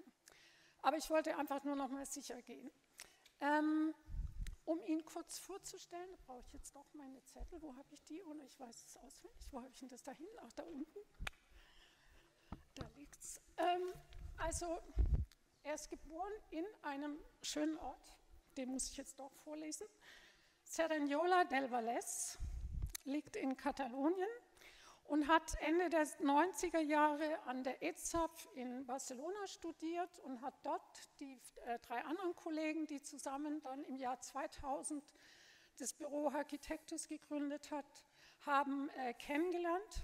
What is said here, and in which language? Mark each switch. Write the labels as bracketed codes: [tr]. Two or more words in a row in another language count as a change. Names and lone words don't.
[de] Aber ich wollte einfach nur noch mal sicher gehen. Um ihn kurz vorzustellen, brauche ich jetzt doch meine Zettel. Wo habe ich die? Oder ich weiß es auswendig. Wo habe ich denn das da hinten? Ach, da unten. Da liegt es. Also, er ist geboren in einem schönen Ort. Den muss ich jetzt doch vorlesen. Cerdanyola del Vallès liegt in Katalonien und hat Ende der 90er Jahre an der ETSAF in Barcelona studiert und hat dort die 3 anderen Kollegen, die zusammen dann im Jahr 2000 das Büro Architektus gegründet haben kennengelernt.